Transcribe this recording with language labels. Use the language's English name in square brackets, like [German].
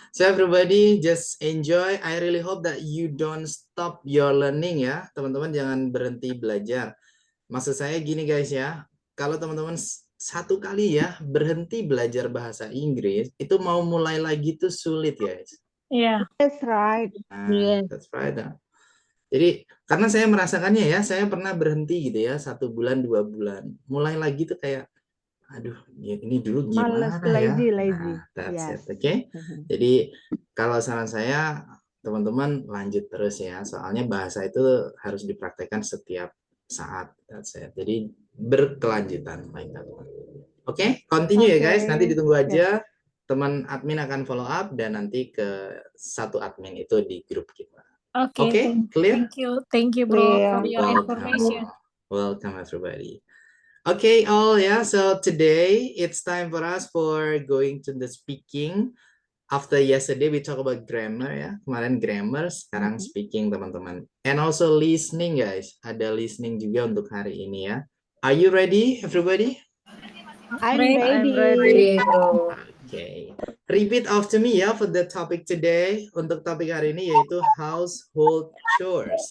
[English] So everybody just enjoy. I really hope that you don't stop your learning ya. [Indonesian] Teman-teman jangan berhenti belajar. Maksud saya gini guys ya. Kalau teman-teman satu kali ya berhenti belajar bahasa Inggris, itu mau mulai lagi tuh sulit guys. Iya. [English] That's right. Nah, that's right. [Indonesian] Jadi karena saya merasakannya ya, saya pernah berhenti gitu ya 1 bulan 2 bulan. Mulai lagi tuh kayak aduh, ini dulu Males, gimana ya? [English] lazy. Nah, that's Yes. [Indonesian] it, oke? Jadi kalau saran saya, teman-teman lanjut terus ya, soalnya bahasa itu harus dipraktekkan setiap saat. [English] That's it. [Indonesian] Jadi berkelanjutan, [English] like that one. [Indonesian] Oke, continue ya guys. Nanti ditunggu aja. Teman admin akan follow up dan nanti ke satu admin itu di grup kita. Oke. [English] Clear? Thank you, Bro, for your Welcome. information. Welcome everybody. Okay, all yeah. So today it's time for us for going to the speaking. After yesterday we talk about grammar ya. [Indonesian] Kemarin grammar, sekarang speaking teman-teman. [English] And also listening guys. [Indonesian] Ada listening juga untuk hari ini ya. [English] Are you ready everybody? I'm ready. Okay. Repeat after me ya for the topic today. [Indonesian] Untuk topik hari ini yaitu household chores.